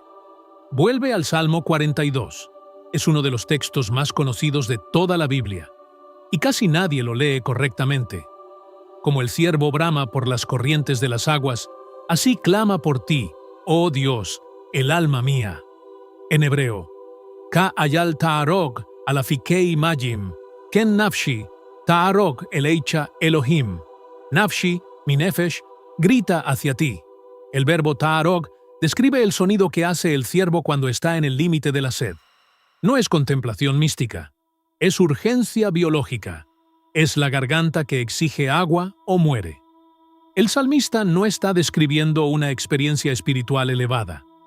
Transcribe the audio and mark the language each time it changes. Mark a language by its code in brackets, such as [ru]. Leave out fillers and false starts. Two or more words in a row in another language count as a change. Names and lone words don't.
[es] Vuelve al Salmo 42. Es uno de los textos más conocidos de toda la Biblia, y casi nadie lo lee correctamente. Como el ciervo brama por las corrientes de las aguas, así clama por ti, oh Dios, el alma mía. En hebreo, [he] כ איל תערג על־אפיקי מים, כן נפשי, תערג אליך אלהים. [es] Nafshi, mi nefesh, grita hacia ti. El verbo ta'arog describe el sonido que hace el ciervo cuando está en el límite de la sed. No es contemplación mística, es urgencia biológica. Es la garganta que exige agua o muere. El salmista no está describiendo una experiencia espiritual elevada.